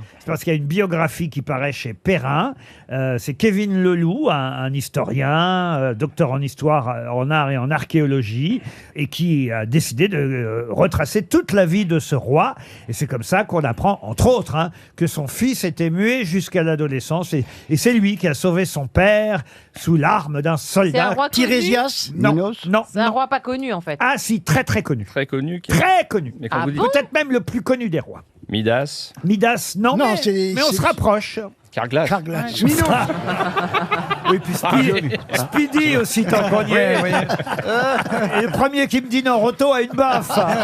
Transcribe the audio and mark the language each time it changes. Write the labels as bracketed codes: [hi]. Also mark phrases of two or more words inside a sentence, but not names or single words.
[fr] c'est parce qu'il y a une biographie qui paraît chez Perrin. C'est Kevin Leloup, un historien, docteur en histoire, en art et en archéologie, et qui a décidé de retracer toute la vie de ce roi. Et c'est comme ça qu'on apprend, entre autres, que son fils était muet jusqu'à l'adolescence. Et c'est lui qui a sauvé son père sous l'arme d'un C'est un soldat. roi connu. Tirésias. Non, Minos. non, C'est un non. roi pas connu, en fait. Ah si, très très connu. Très connu. Très connu. Mais quand Ah vous dites bon Peut-être même le plus connu des rois. Midas. Midas, non, Non, mais on se rapproche. Carglass. Carglass. Minos. Oui, puis Speedy aussi, tant qu'on y est. vous voyez. Et le premier qui me dit non, Roto a une baffe.